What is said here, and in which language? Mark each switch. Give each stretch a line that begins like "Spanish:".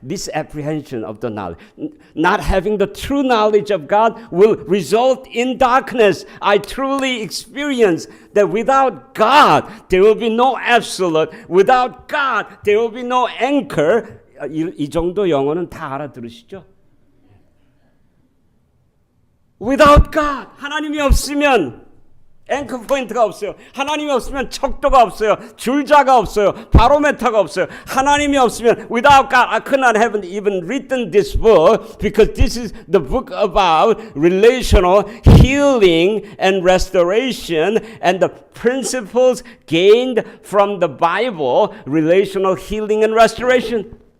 English: Misapprehension of the knowledge. Not having the true knowledge of God will result in darkness. I truly experience that without God, there will be no absolute. Without God, there will be no anchor.
Korean: 이 정도 영어는 다 알아들으시죠?
English: Without God,
Korean: 하나님이 없으면 앵커 포인트가 없어요. 하나님이 없으면 척도가 없어요. 줄자가 없어요. 바로메터가 없어요. 하나님이 없으면
English: without God, I could not have even written this book because this is the book about relational healing and restoration and the principles gained from the Bible, relational healing and restoration.